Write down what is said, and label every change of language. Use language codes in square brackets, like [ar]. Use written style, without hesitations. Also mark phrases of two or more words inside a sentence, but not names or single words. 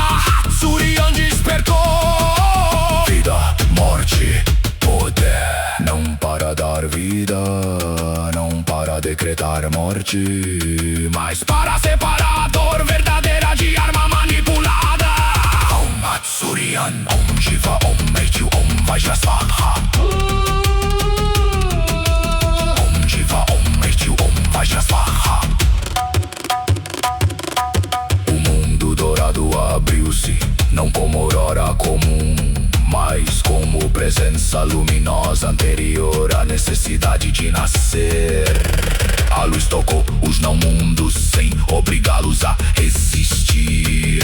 [pt] Hatsurian despertou. Vida, morte, poder. Não para dar vida, não para decretar morte, mas para separar a dor verdadeira de arma manipulada. [sa] ॐ Hatsurian ॐ जीव ॐ मृत्यु ॐ वज्रस्वाहा. ॐ जीव ॐ मृत्यु ॐ वज्रस्वाहा. [pt] O mundo dourado abriu-se, não como aurora comum, mas como presença luminosa anterior à necessidade de nascer. A luz tocou os não-mundos sem obrigá-los a resistir.